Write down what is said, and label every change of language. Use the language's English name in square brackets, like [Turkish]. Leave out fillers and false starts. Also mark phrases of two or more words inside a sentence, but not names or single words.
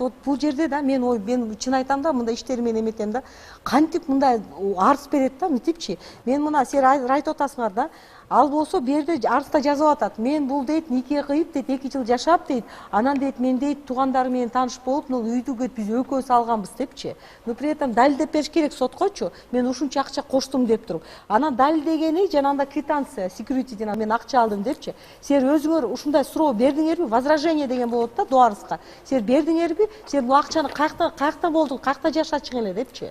[Kyrgyz] Бул жерде да мен чын айтам да, мындай иштери менен эметем да. Кантип мындай арыз берет да, мынтипчи. Мен мына силер айтып атасыңар да. Ал болсо берде арызда жазып атат. Мен бул дейт нике кыйып дейт 2 жыл жашап дейт. Анан дейт мен дейт туугандары менен тааныш болуп, үйдү биз экөөбүз алганбыз депчи. [Russian] Но при этом [Kyrgyz] далилдеп бериш керек соткочу. Мен ушунча акча коштум деп туруп. Анан далилдегени жанагындай квитанция, securityден мен акча алдым депчи. Силер өзүңөр ушундай суроо бердиңерби? Возражение деген болот да до арызга. Силер бердиңерби? Силер бул акчаны каяктан болду? Каякта жашачың эле депчи.